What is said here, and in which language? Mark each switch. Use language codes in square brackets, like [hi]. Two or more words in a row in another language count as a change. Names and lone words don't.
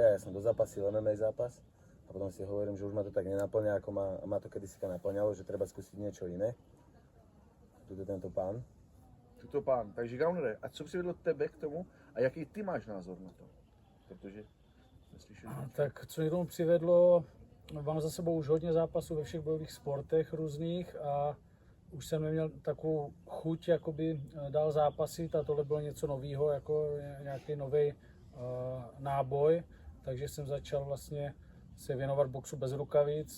[sk] A ja som dozapasil MMA zápas a potom si hovorím, že už ma to tak nenaplňa, ako ma to kedysi naplňalo, že treba skúsiť niečo iné. Tuto tento pán. Tuto pán. [cs] Takže Gaunere, a co přivedlo tebe k tomu a jaký ty máš názor na to? Protože neslyším. Tak co mě tomu přivedlo, mám za sebou už hodně zápasů ve všech bojových sportech různých a už jsem neměl takovou chuť jakoby dál zápasit a tohle bylo něco nového, jako nějaký nový náboj, takže jsem začal vlastně se věnovat boxu bez rukavic.